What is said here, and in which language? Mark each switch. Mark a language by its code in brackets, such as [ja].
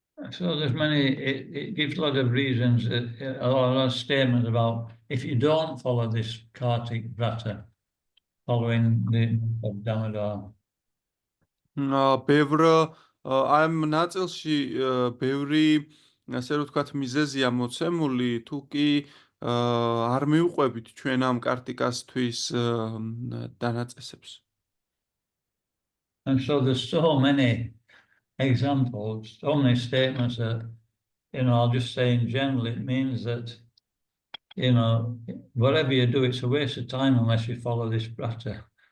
[en] So there's it gives a lot of reasons, a lot of statements about if you don't follow this Kartik Vrata, following the of Damodara. [ka] ბევრ ამ ნაწილში ბევრი ასე რომ ვთქვათ მიზეზია მოცემული, თუ კი არ მიუყვებით ჩვენ ამ კარტიკასთვის დანაწესებს. [en] And so there's so many examples, so many statements that, I'll just say in general, it means that, whatever you do, it's a waste of time unless you follow this Vrata.